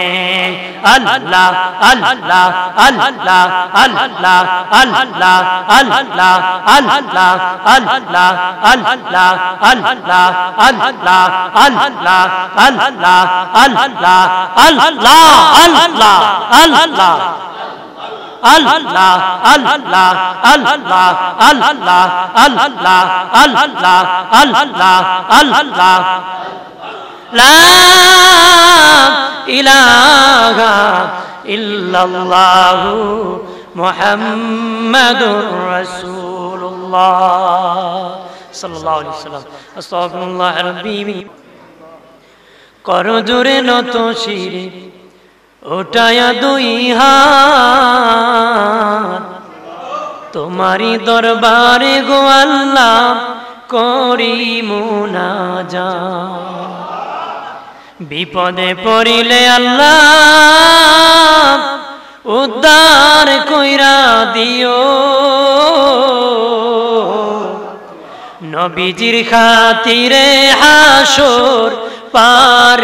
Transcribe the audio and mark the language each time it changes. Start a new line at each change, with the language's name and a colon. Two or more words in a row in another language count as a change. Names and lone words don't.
Bangla: আল্লাহ আল্লাহ আল্লাহ আল্লাহ আল্লাহ আল্লাহ আল্লাহ আল্লাহ আল্লাহ আল্লাহ আল্লাহ আল্লাহ আল্লাহ আল্লাহ আল্লাহ আল্লাহ আল্লাহ Allah, Allah, Allah, Allah, Allah, Allah, Allah, Allah.
Arabic: لا إله إلا الله محمد رسول الله صلى الله عليه وسلم. أستغفر الله ربي.
Bangla: কর জোড়ে নত শিরে উঠায়া দুই হাত তোমারি দরবারে গো আল্লাহ করি মুনাজাত বিপদে পড়িলে আল্লাহ উদ্ধার কইরা দিও নবীজির খাতিরে হাসর পার